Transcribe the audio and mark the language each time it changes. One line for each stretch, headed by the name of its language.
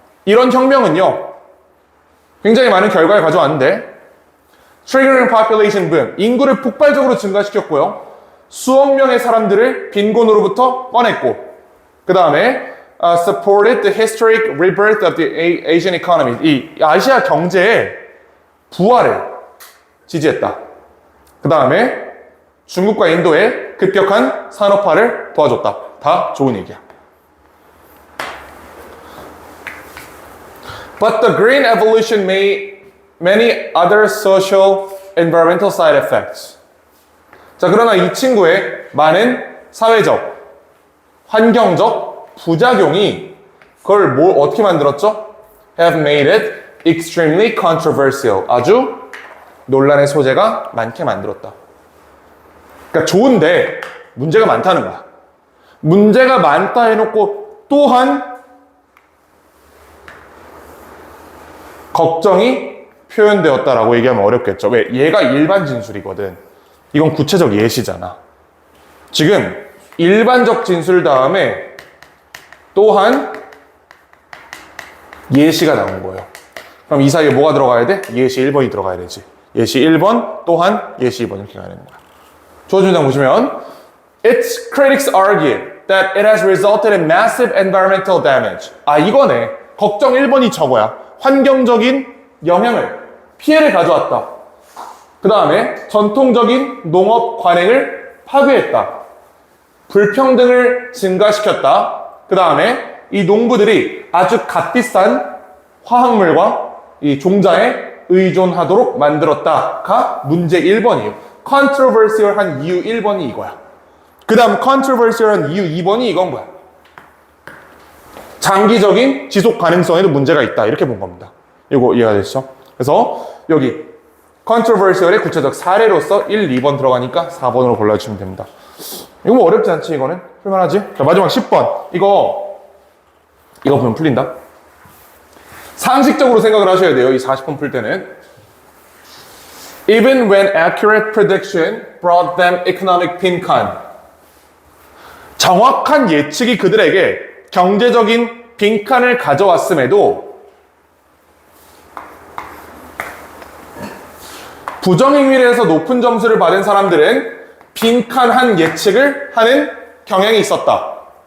Korean: 이런 혁명은요, 굉장히 많은 결과를 가져왔는데,
English: triggering population boom,
Korean: 인구를 폭발적으로 증가시켰고요, 수억 명의 사람들을 빈곤으로부터 꺼냈고, 그 다음에
English: supported the historic rebirth of the Asian economy,
Korean: 이 아시아 경제의 부활을 지지했다. 그 다음에 중국과 인도의 급격한 산업화를 도와줬다. 다 좋은 얘기야.
English: But the green evolution made many other social, environmental side effects.
Korean: 자, 그러나 이 친구의 많은 사회적, 환경적 부작용이 그걸 어떻게 만들었죠?
English: Have made it extremely controversial.
Korean: 아주 논란의 소재가 많게 만들었다. 그러니까 좋은데 문제가 많다는 거야. 문제가 많다 해놓고 또한 걱정이 표현되었다라고 얘기하면 어렵겠죠. 왜? 얘가 일반 진술이거든. 이건 구체적 예시잖아. 지금 일반적 진술 다음에 또한 예시가 나온 거예요. 그럼 이 사이에 뭐가 들어가야 돼? 예시 1번이 들어가야 되지. 예시 1번 또한 예시 2번 이렇게 가야 되는 거야. 주어진 문장 보시면
English: Its critics argue that it has resulted in massive environmental damage.
Korean: 이거네. 걱정 1번이 저거야. 환경적인 영향을, 피해를 가져왔다. 그 다음에 전통적인 농업 관행을 파괴했다. 불평등을 증가시켰다. 그 다음에 이 농부들이 아주 값비싼 화학물과 이 종자에 의존하도록 만들었다가 문제 1번이에요. controversial한 이유 1번이 이거야. 그 다음 controversial한 이유 2번이 이건 거야. 장기적인 지속 가능성에도 문제가 있다. 이렇게 본 겁니다. 이거 이해가 되시죠? 그래서 여기 controversial의 구체적 사례로서 1, 2번 들어가니까 4번으로 골라주시면 됩니다. 이거 뭐 어렵지 않지, 이거는? 풀만하지? 자, 마지막 10번. 이거 보면 풀린다. 상식적으로 생각을 하셔야 돼요, 이 40번 풀 때는.
English: Even when accurate prediction brought them economic 빈칸.
Korean: 정확한 예측이 그들에게 경제적인 빈칸을 가져왔음에도 부정행위를 해서 높은 점수를 받은 사람들은 빈칸한 예측을 하는 경향이 있었다.